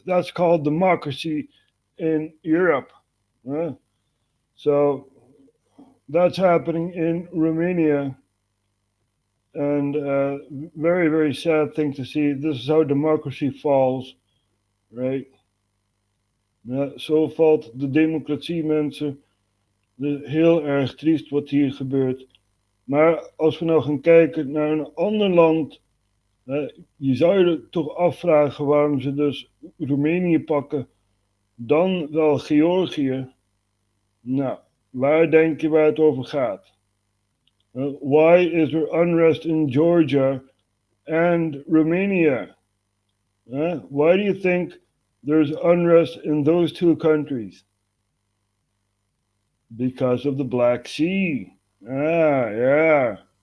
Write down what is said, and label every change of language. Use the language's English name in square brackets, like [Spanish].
[English] That's called democracy in Europe. So that's happening in Romania, and very, very sad thing to see. This is how democracy falls, right? [Dutch] Ja, zo valt de democratie, mensen. Heel erg triest wat hier gebeurt. Maar als we nou gaan kijken naar een ander land, je zou je toch afvragen waarom ze dus Roemenië pakken, dan wel Georgië. Nou, waar denk je waar het over gaat? [English] Why is there unrest in Georgia and Romania? Why do you think there's unrest in those two countries? Because of the Black Sea. Yeah.